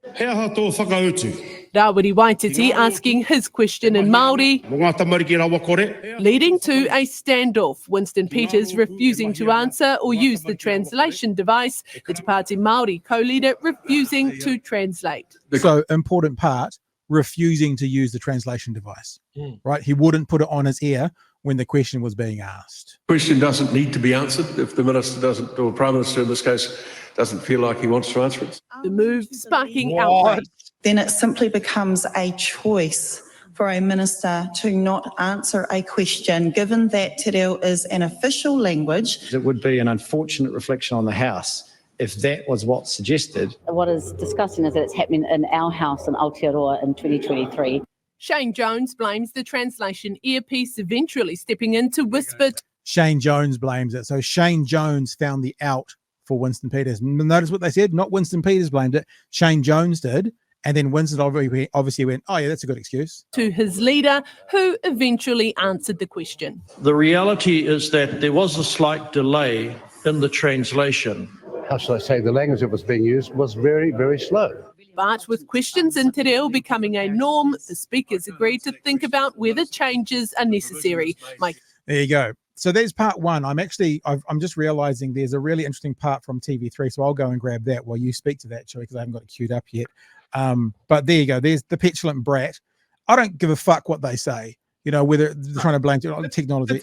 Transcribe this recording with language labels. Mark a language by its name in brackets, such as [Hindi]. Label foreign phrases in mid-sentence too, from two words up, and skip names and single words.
[Māori] He aha tō whakautu. [English] Rawiri Waititi asking his question in Māori, [Māori] Mo ngā tamariki rawa kore. [English] leading to a standoff. Winston Peters refusing to answer or use the translation device. The Te Pāti Māori co-leader refusing to translate. So, important part, refusing to use the translation device, right? He wouldn't put it on his ear when the question was being asked. Question doesn't need to be answered if the Minister doesn't, or Prime Minister in this case, doesn't feel like he wants to answer it. The move sparking outrage. Then it simply becomes a choice for a minister to not answer a question, given that [Māori] te reo [English] is an official language. It would be an unfortunate reflection on the House if that was what's suggested. What is disgusting is that it's happening in our house in Aotearoa in 2023. Shane Jones blames the translation earpiece, eventually stepping in to whisper. Shane Jones blames it. So Shane Jones found the out for Winston Peters. Notice what they said? Not Winston Peters blamed it. Shane Jones did. And then Winston obviously went, oh, yeah, that's a good excuse. To his leader, who eventually answered the question. The reality is that there was a slight delay in the translation. How shall I say, the language that was being used was very, very slow. But with questions in [Māori] te reo [English] becoming a norm, the speakers agreed to think about whether changes are necessary. Mike. There you go. So there's part one. I'm just realizing there's a really interesting part from TV3. So I'll go and grab that while you speak to that, Chewie, because I haven't got it queued up yet. But there you go. There's the petulant brat. I don't give a fuck what they say, you know, whether they're trying to blame technology.